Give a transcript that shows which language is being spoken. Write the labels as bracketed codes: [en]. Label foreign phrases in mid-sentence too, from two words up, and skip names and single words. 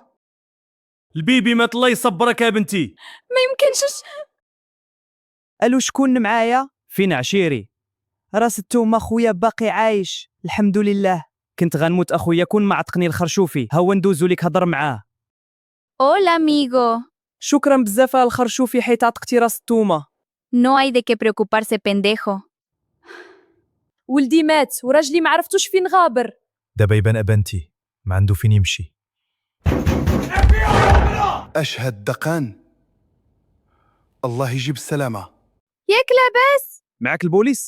[ar] البيبي مات الله يصبرك يا بنتي. ما يمكنش. الو شكون معايا؟ فين عشيري؟ راس التومه خويا باقي عايش الحمد لله. كنت غنموت اخويا كون ما عتقني الخرشوفي. هو ندوزو ليك هضر معاه. [es] Hola, amigo. [ar] شكرا بزاف على الخرشوفي حيت عتقتي راس التومه. [es] No hay de qué preocuparse, pendejo. [ar] ولدي مات وراجلي ما عرفتوش فين غابر. دابا يبان ابنتي ما عنده فين يمشي. أشهد دقان. الله يجيب السلامة. ياك لاباس؟ معاك البوليس؟